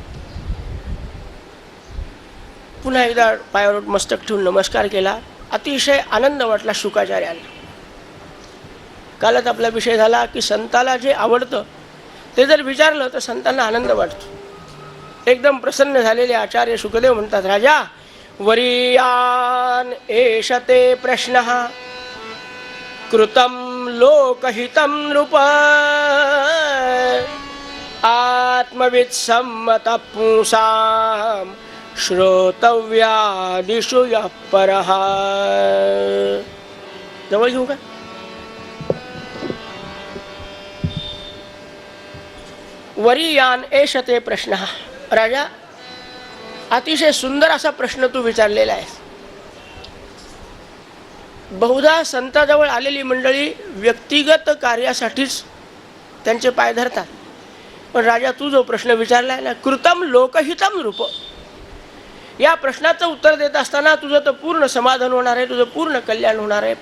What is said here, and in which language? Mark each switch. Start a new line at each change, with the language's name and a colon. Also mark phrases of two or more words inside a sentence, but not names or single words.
Marathi: पुन्हा एकदा पायावर मस्तक ठेवून नमस्कार केला. अतिशय आनंद वाटला शुकाचार्यांना. कालच आपला विषय झाला की संताला जे आवडतं ते जर विचारलं तर संतांना आनंद वाटतो. एकदम प्रसन्न झालेले आचार्य शुकदेव म्हणतात, राजा
Sanskrit: वरीयान एष ते प्रश्नः कृतं लोकहितं नृप. आत्मवित्सम्मतः पुंसां श्रोतव्यादिषु यः परः.
Marathi: जवळ घेऊ का?
Sanskrit: वरीयान एष ते प्रश्नः.
Marathi: राजा अतिशय सुंदर असा प्रश्न तू विचारलेला आहे. बहुधा संताजवळ आलेली मंडळी व्यक्तिगत कार्यासाठीच त्यांचे पाय धरतात. पण राजा तू जो प्रश्न विचारला आहे ना,
Sanskrit: कृतम लोकहितम रूप,
Marathi: या प्रश्नाचं उत्तर देत असताना तुझं तर पूर्ण समाधान होणार आहे, तुझं पूर्ण कल्याण होणार आहे.